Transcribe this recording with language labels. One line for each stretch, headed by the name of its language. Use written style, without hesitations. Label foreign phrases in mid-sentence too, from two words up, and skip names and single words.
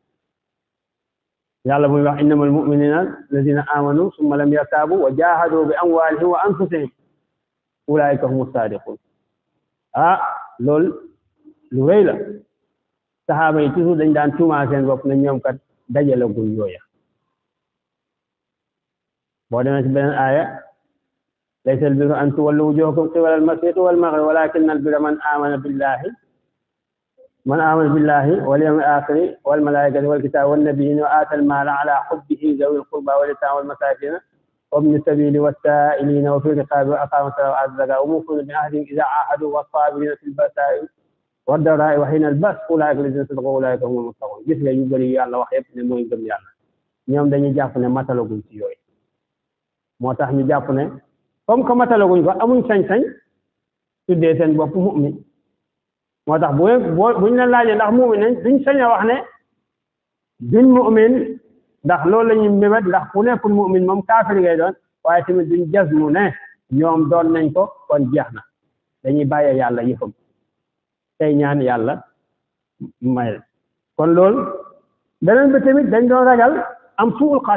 Wolof: yàlla muy wax
Arabic: إنما المؤمنون الذين آمنوا ثم لم يرتابوا وجاهدوا بأموالهم وأنفسهم أولئك هم الصادقون
Wolof: ah loolu lu rëy la saxaaba yi toujours dañ daan tuumaa seen bopp ne ñoom kat dajale gul yooya boo demee si beneen aaya
Arabic: ليس البر أن تولوا وجوهكم قبل المشرق والمغرب ولكن البر من آمن بالله واليوم الآخر والملائكة والكتاب والنبيين وآتى المال على حبه ذوي القربى واليتامى والمساكين وابن السبيل والسائلين وفي الرقاب وأقام الصلاة وآتى الزكاة وموفون بعهدهم إذا عاهدوا والصابرين في البأساء والضراء وحين البأس أولئك الذين صدقوا أولئك هم المتقون
Wolof: gis nga yu bëri yàlla wax yëpp ne mooy gëm yàlla ñoom dañuy jàpp ne matalaguñ ci yooyu moo tax ñu jàpp ne
French: comme que
Wolof: matalaguñ ko amuñ sañ-sañ tuddee seen bopp mu'min moo tax buñ la laajee ndax mu'min nañ duñ sañ a wax ne duñ mu'min ndax loolu la ñuy mébét ndax ku nekkul mu'min moom kaafir ngay doon waaye tamit duñ jazmu ne ñoom doon nañ ko kon jeex na dañuy bàyyee yàlla yëfam tey ñaan yàlla may kon loolu beneen bi tamit dañ doon ragal am suul